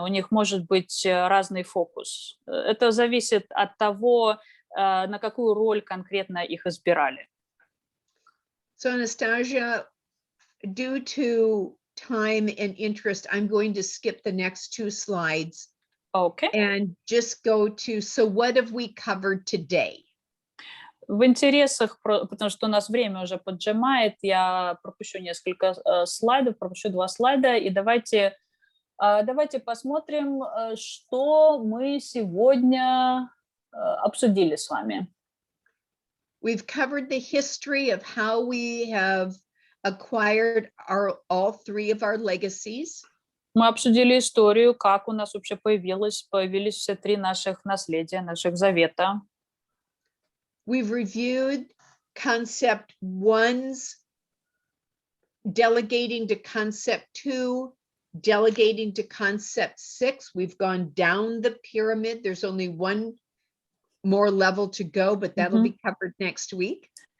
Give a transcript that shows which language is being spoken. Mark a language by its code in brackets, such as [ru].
[ru] У них может быть разный фокус. Это зависит от того, на какую роль конкретно их избирали. [en] So, Anastasia, due to time and interest, I'm going to skip the next 2 slides. Okay. And just go to, so what have we covered today? [ru] В интересах, потому что у нас время уже поджимает, я пропущу несколько слайдов, пропущу 2 слайда, и давайте посмотрим, что мы сегодня обсудили с вами. [en] We've covered the history of how we have acquired all 3 of our legacies. [ru] Мы обсудили историю, как у нас вообще появились все 3 наших наследия, наших завета. [en] We've reviewed concept 1's delegating to concept 2, delegating to concept 6. We've gone down the pyramid. There's only one more level to go, but that'll be covered next week.